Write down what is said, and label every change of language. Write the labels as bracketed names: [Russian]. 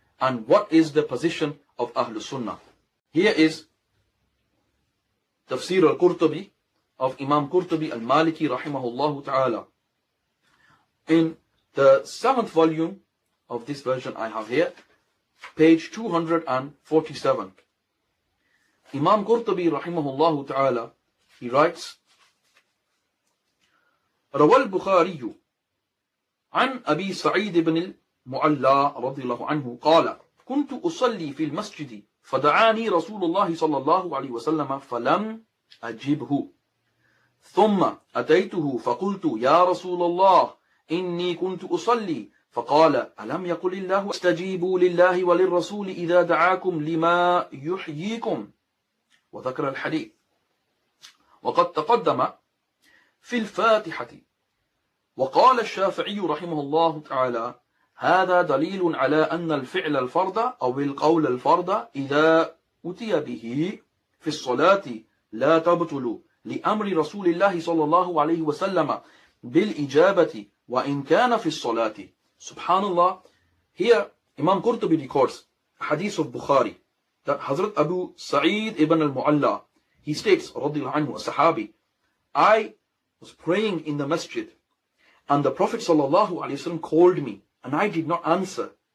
[English] And what is the position of Ahlul Sunnah? Here is Tafsir al-Qurtubi of Imam Qurtubi al-Maliki rahimahullah ta'ala. In the 7th volume of this version I have here, page 247. Imam Qurtubi rahimahullah ta'ala, he writes, [Arabic] روى البخاري عن أبي سعيد بن المعلى رضي الله عنه قال كنت أصلي في المسجد فدعاني رسول الله صلى الله عليه وسلم فلم أجبه ثم أتيته فقلت يا رسول الله إني كنت أصلي فقال ألم يقل الله استجيبوا لله وللرسول إذا دعاكم لما يحييكم وذكر الحديث وقد تقدم في الفاتحة. وقال الشافعي رحمه الله تعالى هذا دليل على أن الفعل الفرض أو القول الفرض إذا أتي به في الصلاة لا تبطل لأمر رسول الله صلى الله عليه وسلم بالإجابة وإن كان في الصلاة. [English] Subhanallah, here Imam Qurtubi records a hadith of Bukhari that Hazrat Abu Sa'id ibn al-Mu'alla, he states, radiyallahu anhu, a sahabi, I was praying in the masjid and the Prophet sallallahu alaihi wasallam called me and I did not answer.